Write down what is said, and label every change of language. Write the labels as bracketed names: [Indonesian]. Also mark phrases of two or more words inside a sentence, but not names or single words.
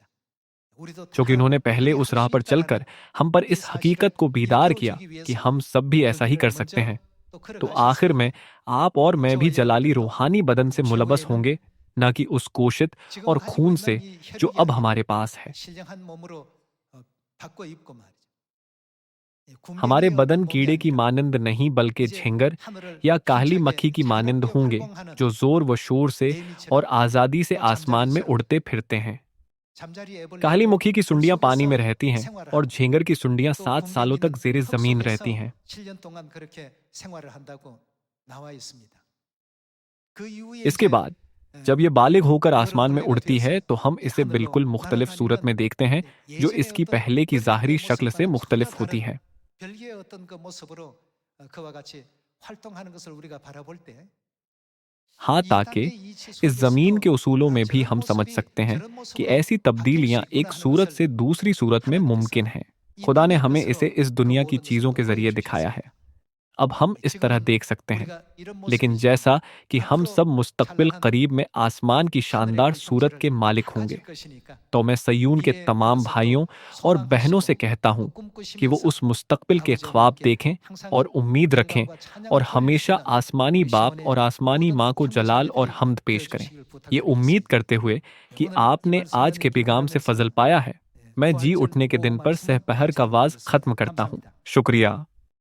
[Korean] 우리도 [Hindi] क्योंकि [Korean] 다 [Hindi] उन्होंने पहले [Korean] 그렇게 [Hindi] उस [Korean] 할 [Hindi] राह [Korean] 수 [Hindi] पर [Korean] 있다라는 [Hindi] चलकर हम पर [Korean] 이 [Hindi] इस [Korean] 사실을 [Hindi] हकीकत को बीदार किया [Korean] 일깨워주기 [Hindi] कि [Korean] 위해서 [Hindi] हम सब भी ऐसा ही [Korean] 그 [Hindi] कर [Korean] 길을 [Hindi] सकते हैं। [Korean] 먼저 또 [Hindi] तो आखिर [Korean] 걸어가셨습니다. [Hindi] में आप और मैं भी [Korean] 저와 [Hindi] जलाली [Korean] 여러분들도 [Hindi] रूहानी बदन से [Korean] 그 [Hindi] मुलबस [Korean] 교회에는 [Hindi] होंगे, न कि उस कोशित [Korean] 지금 [Hindi] और [Korean] 가지고 [Hindi] खून [Korean] 있는 [Hindi] से [Korean] 이 [Hindi] जो [Korean] 혈육이 [Hindi] अब [Korean] 아니라 [Hindi] हमारे पास है। [Korean] 신령한 몸으로 바꿔 입고 말이죠. 예, [Hindi] हमारे [Korean] 군병이 [Hindi] बदन [Korean] 얻은 몸이 [Hindi] कीड़े की [Korean] 아니라 [Hindi] मानंद नहीं बल्कि [Korean] 이제 [Hindi] झिंगर [Korean] 하늘을 [Hindi] या काहली [Korean] 힘차게 [Hindi] मक्खी की मानंद [Korean] 즐겁게 [Hindi] होंगे [Korean] 활동하는 [Hindi] जो जोर व शोर से और [Korean] 매미처럼 [Hindi] आज़ादी से [Korean] 또 [Hindi] आसमान में [Korean] 잠자리처럼 [Hindi] उड़ते फिरते हैं। [Korean] 잠자리 [Hindi] काहली [Korean] 애벌레도 [Hindi] मुखी की [Korean] 물 [Hindi] सुंडियां पानी में [Korean] 속에서 [Hindi] रहती हैं [Korean] 생활을 [Hindi] और [Korean] 하고 [Hindi] झींगर की सुंडियां [Korean] 또 [Hindi] 7 सालों तक [Korean] 군뱅이는 [Hindi] जेर [Korean] 흙 [Hindi] जमीन रहती [Korean] 속에서 [Hindi] हैं। [Korean] 7년 동안 그렇게 생활을 한다고 나와 있습니다. 그 이후에 [Hindi] इसके [Korean] 이제 [Hindi] बाद जब ये बालिग होकर [Korean] 그런 [Hindi] आसमान में [Korean] 벌레가 [Hindi] उड़ती [Korean] 되어서 [Hindi] है तो हम इसे [Korean] 하늘로 [Hindi] बिल्कुल मुख्तलिफ सूरत में [Korean] 날아다니는 [Hindi] देखते हैं जो [Korean] 예전의 [Hindi] इसकी [Korean] 어떤 [Hindi] पहले की [Korean] 벌레들의 [Hindi] ज़ाहरी शक्ल से [Korean] 모습과는 전혀 [Hindi] मुख्तलिफ होती [Korean] 다른 [Hindi] है। [Korean] 별개의 어떤 그 모습으로 그와 같이 활동하는 것을 우리가 바라볼 때 [Hindi] हाँ, [Korean] 이 [Hindi] ताकि [Korean] 땅의 이치 [Hindi] इस ज़मीन [Korean] 속에서도 [Hindi] के उसूलों में भी [Korean] 저런 [Hindi] हम समझ [Korean] 모습이 [Hindi] सकते हैं [Korean] 저런 [Hindi] कि [Korean] 모습으로 [Hindi] ऐसी [Korean] 바뀔 수 [Hindi] तब्दीलियां एक [Korean] 있구나 하는 [Hindi] सूरत [Korean] 것을 [Hindi] से दूसरी सूरत में [Korean] 하나님께서 [Hindi] मुमकिन हैं। [Korean] 이 [Hindi] खुदा ने [Korean] 땅의 [Hindi] हमें इसे [Korean] 것으로 [Hindi] इस [Korean] 그 [Hindi] दुनिया की [Korean] 모든 것을 [Hindi] चीज़ों [Korean] 또 [Hindi] के ज़रिए दिखाया है। [Korean] 보여주셨습니다. [Hindi] अब हम इस तरह [Korean] 지금은 [Hindi] देख सकते हैं, [Korean] 우리가 이런 [Hindi] लेकिन [Korean] 모습이지만 [Hindi] जैसा कि हम सब [Korean] 앞으로 [Hindi] मुस्तकबिल [Korean] 찬란한 [Hindi] करीब में आसमान की [Korean] 하늘의 [Hindi] शानदार सूरत [Korean] 관통지를 [Hindi] के मालिक [Korean] 다 [Hindi] होंगे, [Korean] 가질 것이니까 [Hindi] तो मैं सयून के [Korean] 미래에 [Hindi] तमाम [Korean] 대해서 [Hindi] भाइयों [Korean] 또 [Hindi] और बहनों से [Korean] 소망하시고 [Hindi] कहता [Korean] 또 [Hindi] हूँ कि वो [Korean] 꿈꾸시면서 [Hindi] उस मुस्तकबिल के [Korean] 아버지와 [Hindi] ख्वाब [Korean] 함께 [Hindi] देखें [Korean] 항상 [Hindi] और उम्मीद रखें [Korean] 영광과 [Hindi] और [Korean] 찬양을 돌릴 수 [Hindi] हमेशा [Korean] 있는 [Hindi] आसमानी [Korean] 우리 [Hindi] बाप और [Korean] 시온의 [Hindi] आसमानी [Korean] 모든 [Hindi] माँ को जलाल और [Korean] 형제자매들이 [Hindi] हमद [Korean] 되어 [Hindi] पेश करें। [Korean] 주시길 [Hindi] ये उम्मीद [Korean] 부탁드리겠습니다. [Hindi] करते हुए कि [Korean] 오늘 이 [Hindi] आपने [Korean] 말씀 [Hindi] आज के [Korean] 나누기 [Hindi] पैगाम से [Korean] 바라면서 [Hindi] फजल पाया है, मैं जी [Korean] 부활절 [Hindi] उठने के [Korean] 오 [Hindi] दिन पर [Korean] 말씀은 [Hindi] सहपहर का [Korean] 여기서 [Hindi] वाज [Korean] 마치도록 [Hindi] खत्म [Korean] 하겠습니다. [Hindi] करता हूँ। [Korean] 감사합니다. [Hindi] शुक्रिया।